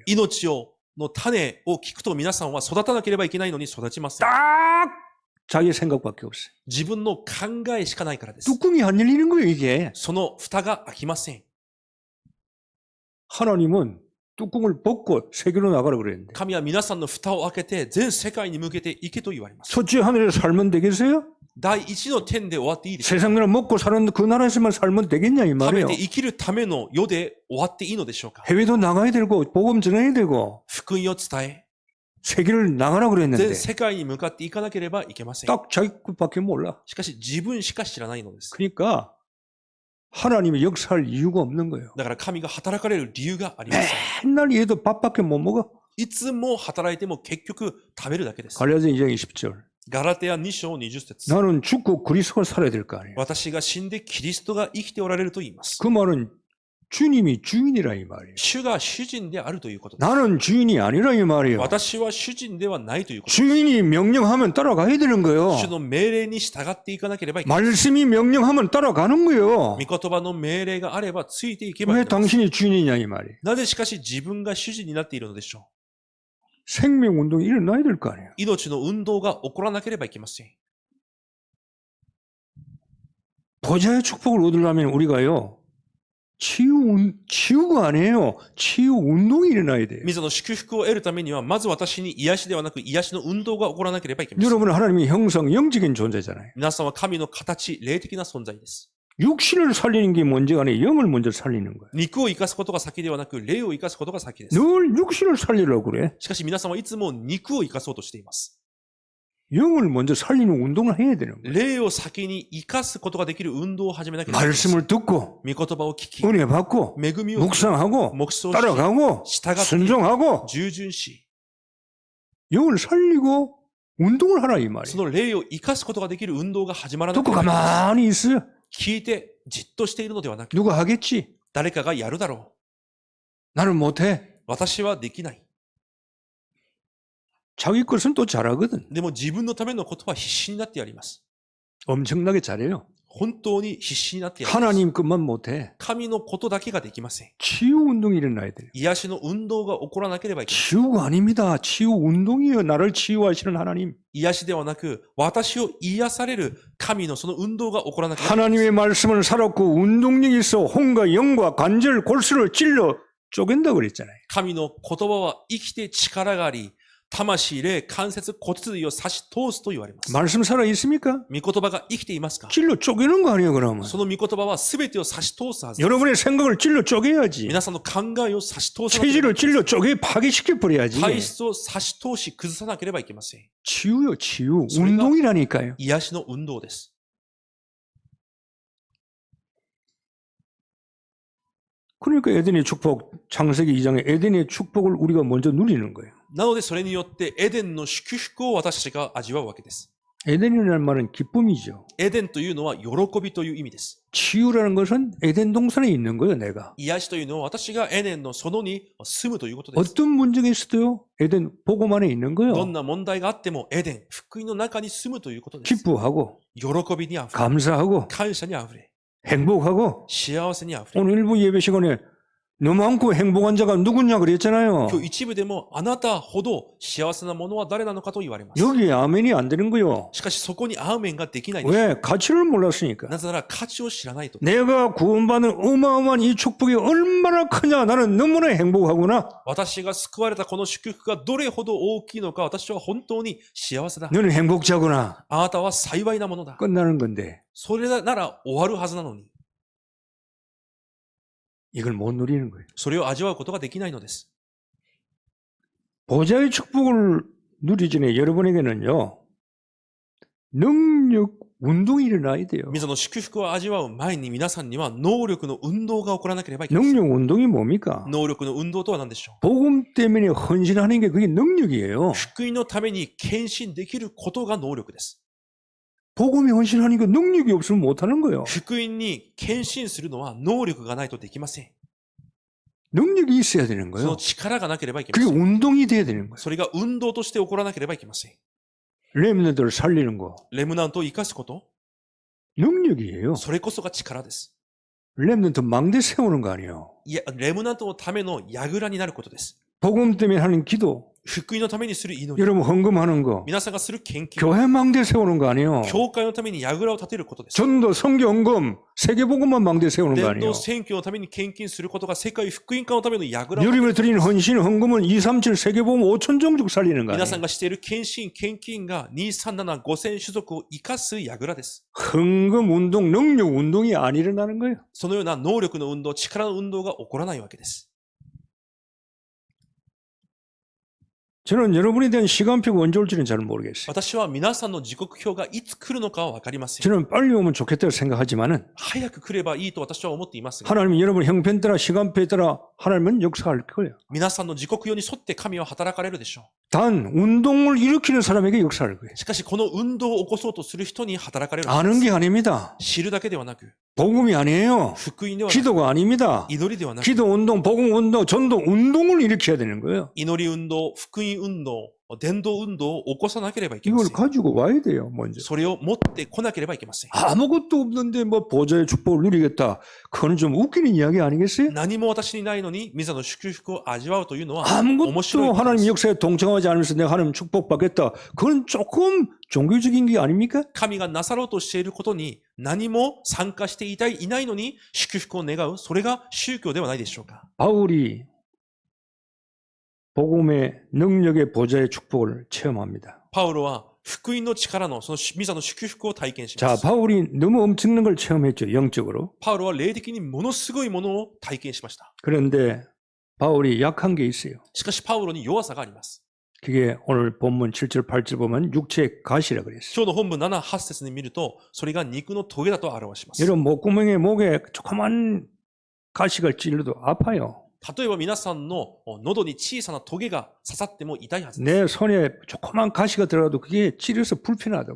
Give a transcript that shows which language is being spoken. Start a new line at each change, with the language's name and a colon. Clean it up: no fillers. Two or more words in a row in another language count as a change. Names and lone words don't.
Japanese: 命の種を聞くと皆さんは育たなければいけないのに育ちません。
Korean: 딱 자기 생각밖에 없어요.
Japanese: 自分の考えしかないからです。
Korean: 뚜껑이 안 열리는 거예요 이게.
Japanese: その蓋が開きません。
Korean: 하나님은 뚜껑을 벗고 세계로 나가라 그랬는데
Japanese: 神は皆さんの蓋を開けて全世界に向けて行けと言われます。
Korean: 첫째 하늘에서 살면 되겠어요?
Japanese: 第一の点で終わっていいですか？
Korean: 세상 나라 먹고 사는 그 나라에서만 살면 되겠냐 이
Japanese: 食べ
Korean: 말이에요.
Japanese: て生きるための世で終わっていいのでしょうか？
Korean: 해외도 나가야 되고 복음 전해야 되고
Japanese: 福音を伝え、
Korean: 세계를 나가라
Japanese: 全
Korean: 그랬는데
Japanese: 世界に向かっていかなければいけません。
Korean: 딱 자기 것밖에 몰라.
Japanese: しかし自分しか知らないのです。
Korean: 그러니까 하나님이 역사할 이유가 없는 거예요.
Japanese: だから神が働かれる理由がありません。
Korean: 맨날 얘도 밥밖에 못 먹어.
Japanese: いつも働いても結局食べるだけです。
Korean: 갈라디아 2장 20절.
Japanese: ガラテア2章20節。
Korean: 나는 죽고 그리스도가 살아야 될 거 아니에요.
Japanese: 私が死んでキリストが生きておられると言います。
Korean: 그 말은 주님이 주인이라 이 말이에요.
Japanese: 主が主人であるということです。
Korean: 나는 주인이 아니라 이 말이에요.
Japanese: 私は主人ではないということです。
Korean: 주인이 명령하면 따라가야 되는 거예요.
Japanese: 主の命令に従っていかなければいけない。
Korean: 말씀이 명령하면 따라가는 거예요.
Japanese: 御言葉の命令があればついていけばい
Korean: 왜
Japanese: いのです。
Korean: 당신이 주인이냐 이 말이에요.
Japanese: なぜしかし自分が主人になっているのでしょ
Korean: 생명 운동이 일어나야 될 거 아니에요.
Japanese: う。命の運動が起こらなければいけません。
Korean: 보좌의 축복을 얻으려면 우리가요. 치유가 아니에요. 치유 운동이 일어나야 돼요.
Japanese: 水の祝福を得るためには、まず私に癒しではなく、癒しの運動が起こらなければいけません。
Korean: 여러분은 하나님의 형성, 영적인 존재잖아요.
Japanese: 皆さんは神の形、霊的な存在です。
Korean: 육신을 살리는 게 문제가 아니에요. 영을 먼저 살리는 거예요.
Japanese: 肉を生かすことが先ではなく、霊を生かすことが先です。
Korean: 늘 육신을 살리려고 그래.
Japanese: しかし皆さんはいつも肉を生かそうとしています。
Korean: 영을 먼저 살리는 운동을 해야 되는 거예요.
Japanese: 霊を先に生かすことができる運動を始めなければいけません。
Korean: 말씀을 듣고
Japanese: 御言葉を聞き、
Korean: 은혜 받고
Japanese: 恵みを受け
Korean: 묵상하고
Japanese: 黙想し、
Korean: 따라가고
Japanese: 従って、
Korean: 순종하고
Japanese: 従順し、
Korean: 영을 살리고 운동을 하라 이
Japanese: そ
Korean: 말이에요.
Japanese: の霊を生かすことができる運動が始まらなけ
Korean: 듣고
Japanese: ればいけません。
Korean: 가만히 있어요.
Japanese: 聞いてじっとしているのではなく、
Korean: 누가 하겠지?
Japanese: 誰かがやるだろ
Korean: 나는 못해.
Japanese: う。私はできない。
Korean: 자기 것은 또 잘하거든.
Japanese: でも自分のためのことは必死になってやります。
Korean: 엄청나게 잘해요.
Japanese: 本当に必死になってやります。
Korean: 하나님 것만 못해.
Japanese: 神のことだけができません。
Korean: 치유 운동이 일어나야 돼요.
Japanese: 癒しの運動が起こらなければいけない。
Korean: 치유가 아닙니다. 치유 운동이에요. 나를 치유하시는 하나님.
Japanese: 癒しではなく、私を癒される神のその運動が起こらなければいけない。
Korean: 하나님의 말씀을 살았고 운동력이 있어 혼과 영과 관절, 골수를 찔러 쪼갠다 그랬잖아요.
Japanese: 神の言葉は生きて力があり、魂、霊、関節、骨髄を差し通すと言われます。
Korean: 말씀 살아 있습니까?
Japanese: 御言葉が生きていますか？
Korean: 찔러 쪼개는 거 아니에요, 그러면?
Japanese: その御言葉は全てを差し通すはずです。
Korean: 여러분의 생각을 찔러 쪼개야지.
Japanese: 皆さんの考えを差し通さなければ
Korean: 체질을
Japanese: いけません。
Korean: 찔러 쪼개 파괴시켜 버려야지.
Japanese: 体質を差し通し崩さなければいけません。
Korean: 치유요, 치유. 소리가- 운동이라니까요.
Japanese: 癒しの運動です。
Korean: 그러니까 에덴의 축복, 창세기 2장에 에덴의 축복을 우리가 먼저 누리는 거예요.
Japanese: なのでそれによってエデンの祝福を私たちが味わうわけです。
Korean: 에덴이라는 말은 기쁨이죠.
Japanese: エデンというのは喜びという意味です。
Korean: 치유라는 것은 에덴 동산에 있는 거예요, 내가.
Japanese: 癒しというのは私がエデンの園に住むということです。
Korean: 어떤 문제가 있어도 에덴 복음 안에 있는
Japanese: ど
Korean: 거예요.
Japanese: んな問題があってもエデン、福音の中に住むということです。
Korean: 기뻐하고
Japanese: 喜びにあふれ、
Korean: 감사하고
Japanese: 感謝にあふれ、
Korean: 행복하고
Japanese: 幸せにあふれ。
Korean: 오늘 일부 예배 시간에 너무 많고 행복한 자가 누구냐 그랬잖아요.
Japanese: 今日一部でもあなたほど幸せなものは誰なのかと言われます。
Korean: 여기에 아멘이 안 되는 거요.
Japanese: しかしそこにアーメンができないでしょう。
Korean: 왜? 가치를 몰랐으니까.
Japanese: なぜなら価値を知らないと。
Korean: 내가 구원받은 어마어마한 이 축복이 얼마나 크냐. 나는 너무나 행복하구나.
Japanese: 私が救われたこの祝福がどれほど大きいのか私は本当に幸せだ。
Korean: 너는 행복자구나.
Japanese: あなたは幸いなものだ。
Korean: 끝나는 건데.
Japanese: それなら終わるはずなのに。
Korean: 이걸 못 누리는 거예요.
Japanese: それを味わうことができないのです。
Korean: 보좌의 축복을 누리기 전에 여러분에게는요, 능력 운동이 일어나야 돼요.
Japanese: 水の祝福を味わう前に皆さんには能力の運動が起こらなければいけません。
Korean: 능력 운동이 뭡니까?
Japanese: 能力の運動とは何でしょう。
Korean: 복음 때문에 헌신하는 게 그게 능력이에요.
Japanese: 福音のために献身できることが能力です。
Korean: 복음에 헌신하는 게 능력이 없으면 못하는 거예요.
Japanese: 福音に献身するのは能力がないとできません。
Korean: 능력이 있어야 되는
Japanese: そ
Korean: 거예요.
Japanese: の力がなければいけま
Korean: 그게
Japanese: せん。
Korean: 운동이 돼야 되는 거예요.
Japanese: それが運動として起こらなければいけません。
Korean: 렘넌트를 살리는 거
Japanese: レムナントを生かすこと、
Korean: 능력이에요.
Japanese: それこそが力です。
Korean: 렘넌트 망대 세우는 거 아니에요.
Japanese: いや、レムナントのための櫓になることです。
Korean: 복음 때문에 하는 기도,
Japanese: 福音のためにする祈り、
Korean: 여러분 헌금하는 거,
Japanese: 皆さんがする献金、
Korean: 교회 망대 세우는 거 아니에요.
Japanese: 教会のために櫓を立てることです。
Korean: 전도, 선교, 헌금, 세계복음만 망대 세우는 거
Japanese: 伝
Korean: 아니에요.
Japanese: 道選挙のために献金することが世界福音化のための櫓を立てる。
Korean: 여름에 드리는 헌신, 헌금은 237 세계복음 5천 종족 살리는 거
Japanese: 皆さん
Korean: 아니에요.
Japanese: がしている献身、献金が237、5000種族を生かす櫓です。
Korean: 헌금 운동, 능력 운동이 안 일어나는 거예요.
Japanese: そのような能力の運動、力の運動が起こらないわけです。
Korean: 저는 여러분에 대한 시간표가 언제 올지는 잘 모르겠어요.
Japanese: 私は皆さんの時刻表がいつ来るのかはわかりません。
Korean: 저는 빨리 오면 좋겠다고 생각하지만은
Japanese: 早く来ればいいと私は思っていますが、
Korean: 하나님은 여러분 형편 따라 시간표에 따라 하나님은 역사할 거예요.
Japanese: 皆さんの時刻表に沿って神は働かれるでしょ
Korean: 단 운동을 일으키는 사람에게 역사할 거예요.
Japanese: う。しかしこの運動を起こそうとする人に働かれるの
Korean: 아는
Japanese: です。
Korean: 게 아닙니다.
Japanese: 知るだけではなく、
Korean: 복음이 아니에요.
Japanese: 福音ではなく、
Korean: 기도가 아닙니다.
Japanese: 祈りではなく、
Korean: 기도 운동, 복음 운동, 전도 운동을 일으켜야 되는 거예요.
Japanese: 祈り運動、福音運動、伝道運動を起こさなければいけま
Korean: 이걸
Japanese: せん。
Korean: 가지고 와야 돼요, 먼저.
Japanese: それを持ってこなければいけません。
Korean: 아무것도 없는데 뭐 보좌의 축복을 누리겠다. 그건 좀 웃기는 이야기 아니겠어요?
Japanese: 何も私にないのに、ミザの祝福を味わうというのは、面白い
Korean: 아무것도
Japanese: ことで
Korean: 하나님
Japanese: す。
Korean: 역사에 동참하지 않으면서 내가 하나님 축복받겠다. 그건 조금 종교적인 게 아닙니까?
Japanese: 神がなさろうとしていることに何も参加していないのに祝福を願う。それが宗教ではないでしょうか。
Korean: 바울이 복음의 능력의 보좌의 축복을 체험합니다.
Japanese: パウロは福音の力のそのミザの祝福を体験しま
Korean: 자,
Japanese: す。
Korean: 바울이 너무 엄청난 걸 체험했죠, 영적으로.
Japanese: パウロは霊的にものすごいものを体験しました。
Korean: 그런데 바울이 약한 게 있어요.
Japanese: しかしパウロに弱さがあります。
Korean: 그게 오늘 본문 7절, 8절 보면 육체의 가시라 그랬어요.
Japanese: 今日の本文7、8節に見ると、それが肉のトゲだと表します。
Korean: 여러분 목구멍에 목에 조그만 가시가 찔러도 아파요.
Japanese: 例えば皆さんの喉に小さなトゲが刺さっても痛いはずです。
Korean: 내 손에 조그만 가시가 들어가도 그게 찔려서 불편하다고.